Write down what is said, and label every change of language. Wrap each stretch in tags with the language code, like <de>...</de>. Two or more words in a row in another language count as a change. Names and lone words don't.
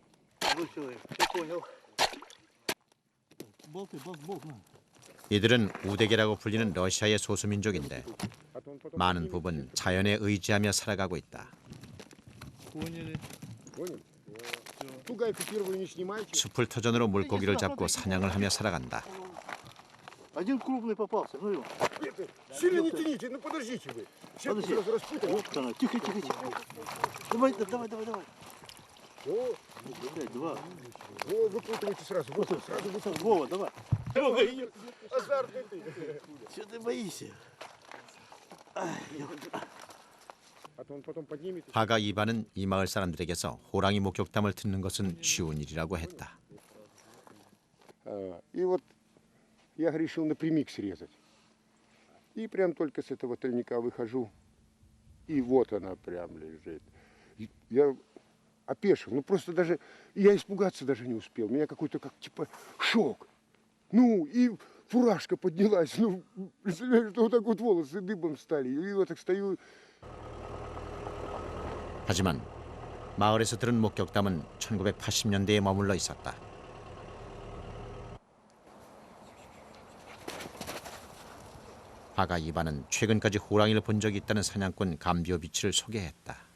<ko>이들은 우데게라고 불리는 러시아의 소수민족인데 많은 부분 자연에 의지하며 살아가고 있다. 숲을 터전으로 물고기를 잡고 사냥을 하며 살아간다.</ko> <ru>Один крупный попался, ну его. Сильно не тяните, ну подождите вы. Сейчас Подожди. сразу распутаем. Вот она, тихо, тихо, тихо. Давай, давай, давай, давай. О, Блядь, два. О, выпутывайте сразу, вот, сразу выпутывайте. Вова, давай. Азартный ты. Чего ты боишься? А то он потом поднимет.</ru> <ko>화가 이반은 이 마을 사람들에게서 호랑이 목격담을 듣는 것은 쉬운 일이라고 했다.</ko> <ru>И вот я решил напрямик срезать. И прям только с этого тальника выхожу. И вот она прям лежит. опешил. Ну просто даже, я испугаться даже не успел. Меня какой-то как типа шок. Ну и фуражка поднялась. Ну, представляешь, что вот так вот волосы дыбом стали. И вот так стою.</ru> <ko>하지만 마을에서 들은 목격담은 1980년대에 머물러 있었다. 바가 이반은 최근까지 호랑이를 본 적이 있다는 사냥꾼 감비오 비치를 소개했다.</ko>